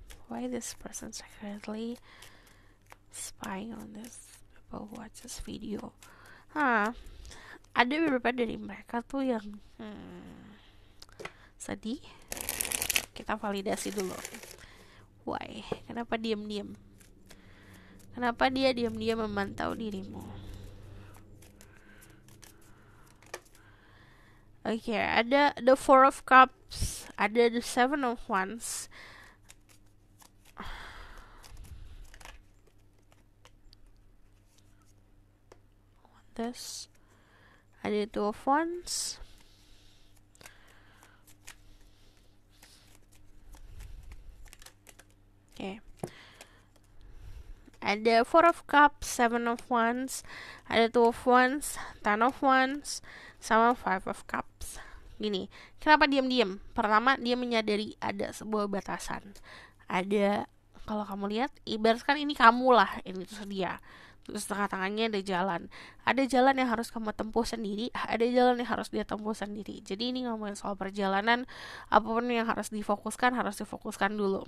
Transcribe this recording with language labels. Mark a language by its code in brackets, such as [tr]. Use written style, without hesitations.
[en] Why this person secretly spying on this people who watch this video? [id] Ada beberapa dari mereka tuh yang sedih. Kita validasi dulu. Why? Kenapa diam-diam? Kenapa dia diam-diam memantau dirimu? Oke, ada the Four of Cups, ada the Seven of Wands. This ada Two of Wands. Okay. Ada Four of Cups, Seven of Wands, ada Two of Wands, Ten of Wands, sama Five of Cups. Gini, kenapa diam-diam? Pertama, dia menyadari ada sebuah batasan. Ada, kalau kamu lihat, ibaratkan ini kamu lah, ini tuh dia. Terus tengah-tengahnya ada jalan. Ada jalan yang harus kamu tempuh sendiri, ada jalan yang harus dia tempuh sendiri. Jadi ini ngomongin soal perjalanan, apapun yang harus difokuskan dulu.